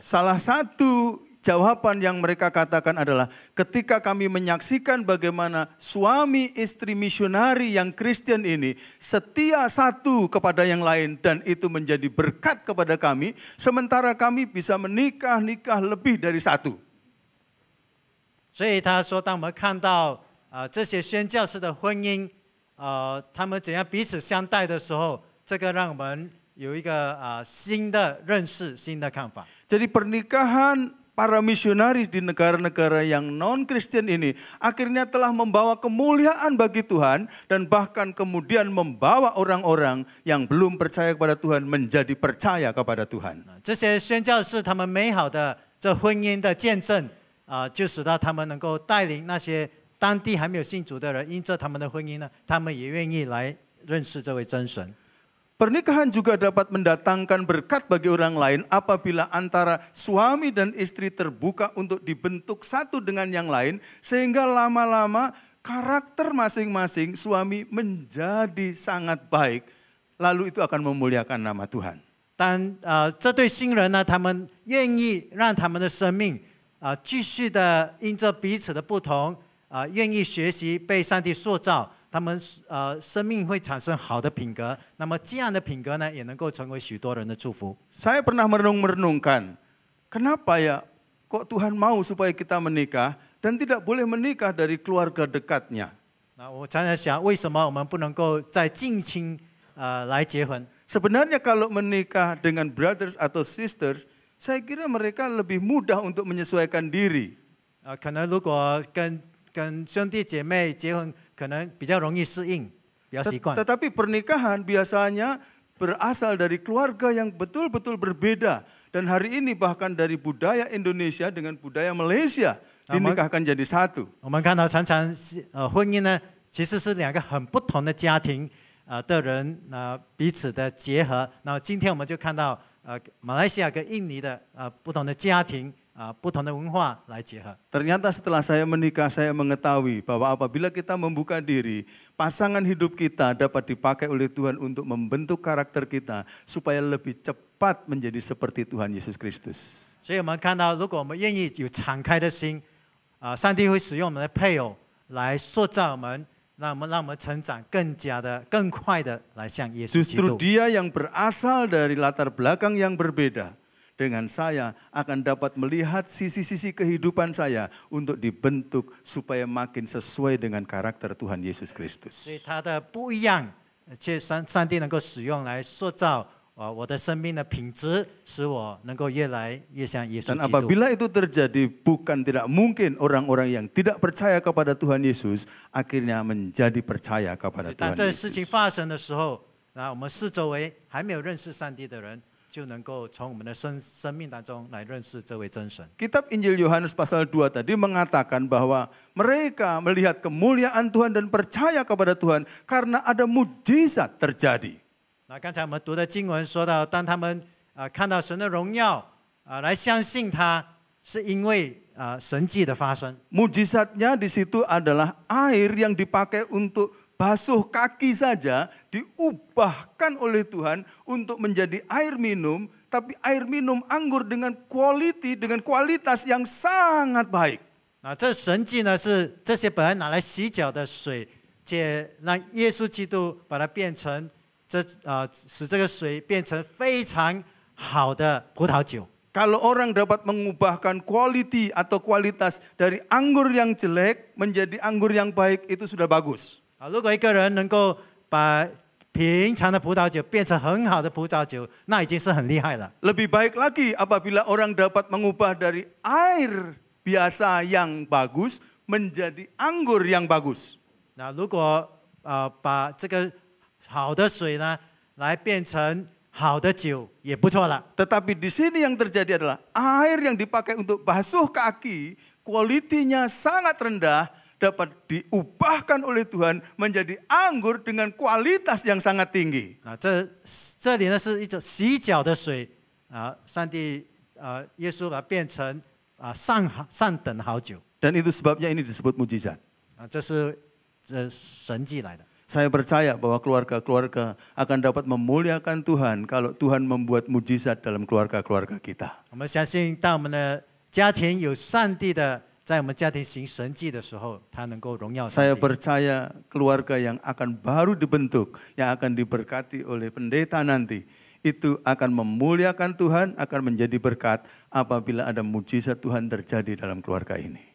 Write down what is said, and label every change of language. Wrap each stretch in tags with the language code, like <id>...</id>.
<id>Salah satu jawaban yang mereka katakan adalah ketika kami menyaksikan bagaimana suami istri misionari yang Kristen ini setia satu kepada yang lain dan itu menjadi berkat kepada kami, sementara kami bisa menikah lebih dari satu.</id> <zh>所以他说，当我们看到这些宣教士的婚姻，他们怎样彼此相待的时候，这个让我们有一个新的认识、新的看法。</zh> <id>Jadi pernikahan para misionaris di negara-negara yang non-Kristen ini akhirnya telah membawa kemuliaan bagi Tuhan dan bahkan kemudian membawa orang-orang yang belum percaya kepada Tuhan menjadi percaya kepada Tuhan.</id> <zh>这些宣教士他们美好的这婚姻的见证就使到他们能够带领那些当地还没有信主的人，因着他们的婚姻呢，他们也愿意来认识这位真神。</zh> <id>Pernikahan juga dapat mendatangkan berkat bagi orang lain apabila antara suami dan istri terbuka untuk dibentuk satu dengan yang lain, sehingga lama-lama karakter masing-masing suami menjadi sangat baik, lalu itu akan memuliakan nama Tuhan.</id> <zh>但这对新人呢，他们愿意让他们的生命继续的因着彼此的不同愿意学习被上帝塑造。他们生命会产生好的品格，那么这样的品格呢，也能够成为许多人的祝福。</zh> <id>Saya pernah merenung-merenungkan, kenapa ya kok Tuhan mau supaya kita menikah dan tidak boleh menikah dari keluarga dekatnya?</id> <zh>那我常常想，为什么我们不能够在近亲来结婚？</zh> <id>Sebenarnya kalau menikah dengan brothers atau sisters, saya kira mereka lebih mudah untuk menyesuaikan diri.</id> <zh>可能如果跟兄弟姐妹结婚，可能比较容易适应，比较习惯。</zh> <id>Tetapi pernikahan biasanya berasal dari keluarga yang betul-betul berbeda. Dan hari ini bahkan dari budaya Indonesia dengan budaya Malaysia dinikahkan jadi satu.</id> <zh>我们看到常常婚姻呢，其实是两个很不同的家庭的人彼此的结合。那今天我们就看到马来西亚跟印尼的不同的家庭。不同的文化来结合。</zh> <id>Ternyata setelah saya menikah, saya mengetahui bahwa apabila kita membuka diri, pasangan hidup kita dapat dipakai oleh Tuhan untuk membentuk karakter kita supaya lebih cepat menjadi seperti Tuhan Yesus Kristus.</id> <zh>所以我们看到，如果我们愿意有敞开的心，上帝会使用我们的配偶来塑造我们，让我们成长更快的来向耶稣基</zh> <id>Justru dia yang berasal dari latar belakang yang berbeda dengan saya akan dapat melihat sisi-sisi kehidupan saya untuk dibentuk supaya makin sesuai dengan karakter Tuhan Yesus</id> <zh>所</zh> <id>Kristus.</id> <zh>以他的不一样，却上帝能够使用来塑造我的生命的品质，使我能够越来越像耶稣</zh> <id>Dan</id> <zh>基督。</zh> <id>apabila itu terjadi, bukan tidak mungkin orang-orang yang tidak percaya kepada Tuhan Yesus akhirnya menjadi percaya kepada</id> <zh>当</zh> <id>Tuhan</id> <zh>这事情</zh> <id>Yesus.</id> <zh>发生的时候，我们四周围还没有认识上帝的人。就能够从我们的生命当中来认识这位真神。</zh> <id>Kitab Injil Yohanes pasal 2 tadi mengatakan bahwa mereka melihat kemuliaan Tuhan dan percaya kepada Tuhan karena ada mujizat terjadi.</id> <zh>那刚才我们读的经文说到，当他们看到神的荣耀来相信他，是因为神迹的发生。</zh> <id>Mujizatnya di situ adalah air yang dipakai untuk basuh kaki saja diubahkan oleh Tuhan untuk menjadi air minum, tapi air minum anggur dengan kualitas yang sangat baik.</id> <zh>这神迹呢，是这些本来拿来洗脚的水，且让耶稣基督把它变成使这个水变成非常好的葡萄酒。</zh> <id>Kalau orang dapat mengubahkan kualitas dari anggur yang jelek menjadi anggur yang baik, itu sudah bagus.</id> <zh>如果一个人能够把平常的葡萄酒变成很好的葡萄酒，那已经是很厉害了。</zh> <id>Lebih baik lagi apabila orang dapat mengubah dari air biasa yang bagus menjadi anggur yang bagus.</id> <zh>那如果把这个好的水呢，来变成好的酒，也不错了。</zh> <id>Tetapi di sini yang terjadi adalah air yang dipakai untuk basuh kaki, kualitinya sangat rendah, dapat diubahkan oleh Tuhan menjadi anggur dengan kualitas yang sangat tinggi.</id> <zh>这里呢是一种洗脚的水上帝耶稣把它变成上等好酒。</zh> <id>Dan itu sebabnya ini disebut mujizat.</id> <zh>这是神迹来的。</zh> <id>Saya percaya bahwa keluarga-keluarga akan dapat memuliakan Tuhan kalau Tuhan membuat mujizat dalam keluarga-keluarga kita.</id> <zh>我们相信，当我们的家庭有上帝的。在我们家庭行神迹的时候，他能够荣耀上帝。</zh> <id>Saya percaya keluarga yang akan baru dibentuk, yang akan diberkati oleh pendeta nanti, itu akan memuliakan Tuhan, akan menjadi berkat apabila ada mujizat Tuhan terjadi dalam keluarga ini.</id>